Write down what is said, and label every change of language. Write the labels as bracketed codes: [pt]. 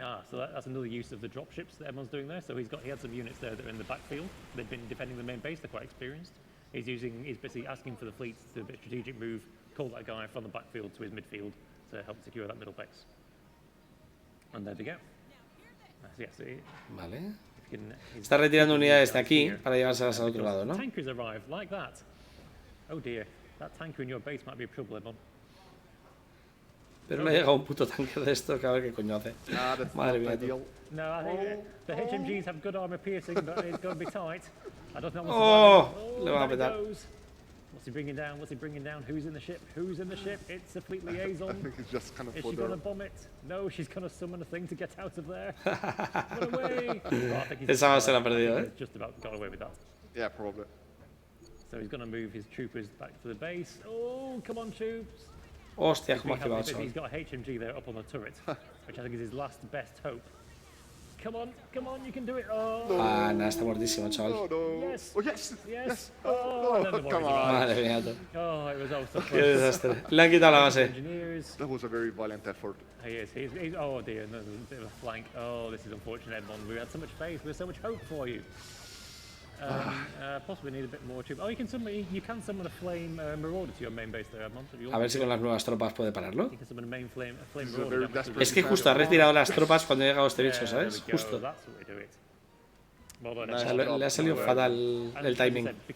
[en] So that's another use of the dropships that everyone's doing there. So he had some units there that are in the backfield. They've been defending the main base. They're quite experienced. He's basically asking for the fleet to do a bit of strategic move, call that guy from the backfield to his midfield to help secure that middle base. And there we go. Vale. [es] Está retirando unidades de aquí para llevárselas al otro lado, ¿no? [en] Tankers arrived like that. Oh dear, that tanker in your base might be a problem. [es] Pero le ha llegado un puto tanque de esto que a ver qué coño hace. Madre mía, tío. [en] No, I think the HMGs have good armor piercing, but it's going to be tight. I don't know what's [es] le va a petar. [en] What's he bringing down? Who's in the ship? It's a fleet liaison. I think it's just kind of Is she going to bomb it? No, she's going to summon a thing to get out of there. Run away. [es] Esa se la ha perdido, [en] He's just about got away with that. Yeah, probably. So he's going to move his troopers back to the base. Oh, come on, troops. [es] Hostia, cómo ha activado eso. [en] He's got a HMG there up on the turret, which I think is his last best hope. Come on, you can do it. [es] Ah, nada, está muertísimo, chaval. [en] Yes. Come on. [es] Madre mía, [en] it was also [es] qué desastre. Le han quitado la base. [en] That was a very valiant effort. He is. Oh dear, there's a bit of a flank. Oh, this is unfortunate, Edmond. We had so much faith. We had so much hope for you. Possibly need a bit more troop. Oh, you can summon a flame marauder to your main base there, Edmond. [es] A ver si con las nuevas tropas puede pararlo. [en] You can summon a flame marauder. [es] Es que justo ha retirado las tropas cuando ha llegado este bicho, ¿sabes? Justo. O sea, le ha salido fatal el timing.